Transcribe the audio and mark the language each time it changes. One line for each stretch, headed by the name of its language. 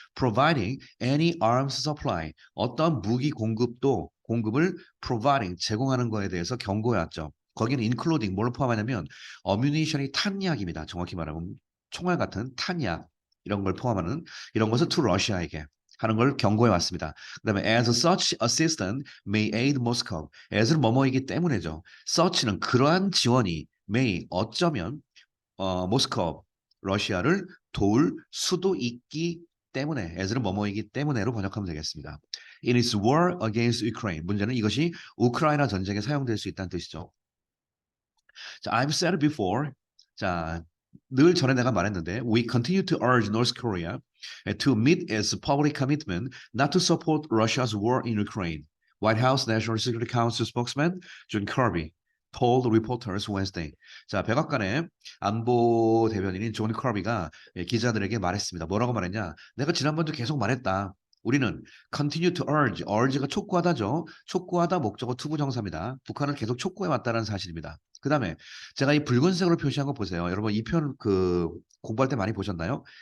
English: Providing any arms supply,
Korean: 어떤 무기 공급을 providing, 제공하는 거에 대해서 경고해왔죠. 거기는 including 뭘 포함하냐면 ammunition이 탄약입니다. 정확히 말하면 총알 같은 탄약 이런 걸 포함하는 이런 것을 to Russia에게 하는 걸 경고해 왔습니다.
English: 그다음에 as such assistance may aid Moscow.
Korean: as는 뭐뭐이기 때문에죠. such는 그러한 지원이 may 어쩌면 모스크바 러시아를 도울 수도 있기 때문에 as는 뭐뭐이기 때문에로 번역하면 되겠습니다.
English: In its war against Ukraine.
Korean: 문제는 이것이 우크라이나 전쟁에 사용될 수 있다는 뜻이죠.
English: 자, I've said before.
Korean: 자, 늘 전에 내가 말했는데
English: we continue to urge North Korea to meet its public commitment not to support Russia's war in Ukraine. White House National Security Council spokesman John Kirby told reporters Wednesday.
Korean: 자, 백악관의 안보 대변인인 존 커비가 기자들에게 말했습니다. 뭐라고 말했냐? 내가 지난번도 계속 말했다. 우리는
English: continue to urge
Korean: 가 촉구하다죠. 촉구하다 목적어 투부정사입니다. 북한을 계속 촉구해 왔다는 사실입니다. 그 다음에 제가 이 붉은색으로 표시한 거 보세요. 여러분 이 표현 공부할 때 많이 보셨나요?